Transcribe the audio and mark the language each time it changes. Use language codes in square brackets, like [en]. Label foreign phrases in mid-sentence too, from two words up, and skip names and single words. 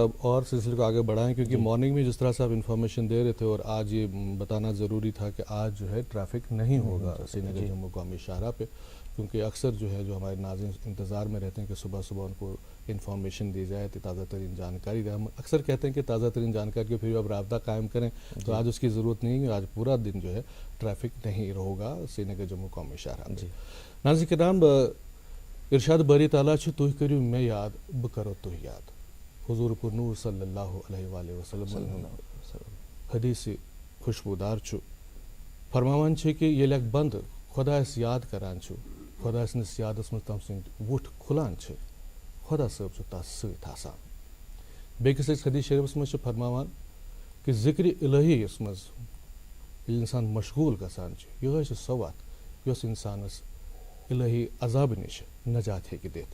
[ur] اب اور سلسلے کو آگے بڑھائیں کیونکہ مارننگ میں جس طرح سے آپ انفارمیشن دے رہے تھے اور آج یہ بتانا ضروری تھا کہ آج جو ہے ٹریفک نہیں ہوگا سری نگر جموں قومی شاہراہ پہ، کیونکہ اکثر جو ہے جو ہمارے ناظرین انتظار میں رہتے ہیں کہ صبح صبح ان کو انفارمیشن دی جائے، تازہ ترین جانکاری دیں. ہم اکثر کہتے ہیں کہ تازہ ترین جانکاری کے پھر اب رابطہ قائم کریں، تو آج اس کی ضرورت نہیں ہے. آج پورا دن جو ہے ٹریفک نہیں ہوگا سری نگر جموں قومی شاہراہ. [ks] ناظرین کرام، ارشاد باری تعالیٰ چھُ تُہۍ کٔرِو مےٚ یاد بہٕ کَرو تُہۍ یاد. حضور پُر نور [ar] صلی اللہ علیہ وآلہ وسلم [ks] حدیث خوشبودار چھُ فرماوان چھِ کہ ییٚلہِ اکھ بنٛد خۄدایس یاد کران چھُ، خۄدا سٕنٛدِس یادس منٛز تٔمۍ سٕنٛدۍ وُٹھ کھُلان چھِ، خۄدا صٲب چھُ تس سۭتۍ آسان. بیٚکِس أکِس حدیث شریفس منٛز چھِ فرماوان کہ ذکر الہی یس منٛز ییٚلہِ انسان مشغوٗل گژھان چھُ، یِہوٚے چھِ سۄ وَتھ یۄس انسانس الہی عذابہٕ نِش نجات ہیٚکہِ دِتھ.